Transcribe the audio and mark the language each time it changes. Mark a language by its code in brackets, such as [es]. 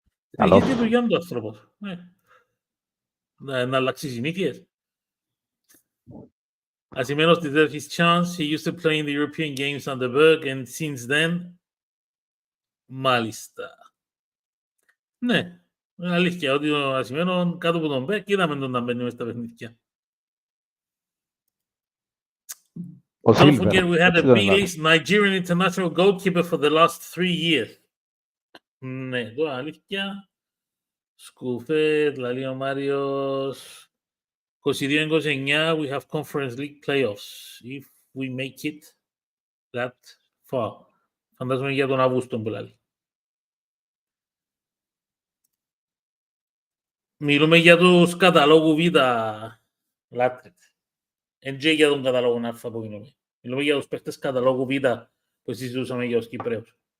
[el] Έχει δουλειά του άνθρωπος. Να αλλάξει συνήθειες. [en] Ασημένος deserved his chance. He used to play in the European games on the Berg and since then... [el] Μάλιστα. Ναι, είναι αλήθεια ότι ο Ασημένος κάτω από τον Berg είδαμε τον να μπαίνει μες στα παιχνίδια. [en] Don't forget we had a B-list Nigerian international goalkeeper for the last 3 years. [el] Ναι, τώρα αλήθεια. Σκουφέτ, λαλεί ο Μάριος. [en] 22-29, we have Conference League playoffs. If we make it that far. [el] Φαντάζομαι για τον Αύγουστο που λέει. Μιλούμε για τους καταλόγου Β, λάτρετ. Εν και για τον καταλόγο Α που μιλούμε. Μιλούμε για τους παίχτες καταλόγου Β που συζητούσαμε για τους Κυπρέους.